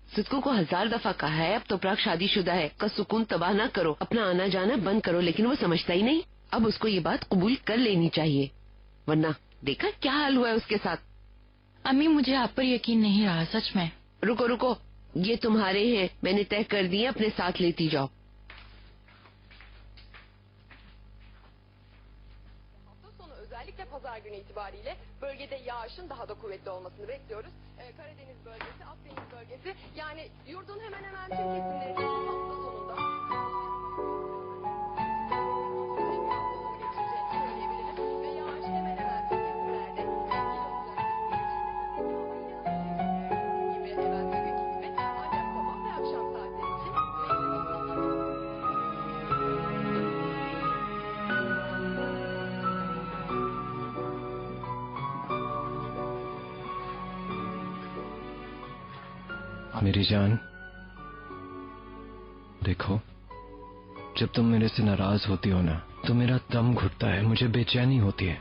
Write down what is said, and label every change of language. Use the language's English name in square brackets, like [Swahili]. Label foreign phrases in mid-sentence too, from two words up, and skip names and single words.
[Hindi] सिद्धू को 1000 दफा कहा है अब तो प्राग शादीशुदा है, का सुकून तबाह ना करो, अपना आना जाना बंद करो, लेकिन वो समझता ही नहीं। अब उसको ये बात कबूल कर लेनी चाहिए, वरना देखा क्या हाल हुआ है उसके साथ। अम्मी, मुझे आप पर यकीन नहीं रहा, सच में। रुको रुको, ये तुम्हारे हैं, मैंने तय कर दिए, अपने साथ लेती जाओ। [Turkish] Özellikle pazar günü itibariyle bölgede yağışın daha da kuvvetli olmasını bekliyoruz. Karadeniz bölgesi, Akdeniz bölgesi, yani yurdun hemen hemen tüm kesimleri hafta sonunda geçeceğini söyleyebiliriz ve yağış hemen hemen tüm kesimlerde gibi evvelki günkü gibi, ancak sabah ve akşam saatleri için [Hindi] मेरी जान, देखो, जब तुम मेरे से नाराज होती हो ना तो मेरा दम घुटता है, मुझे बेचैनी होती है।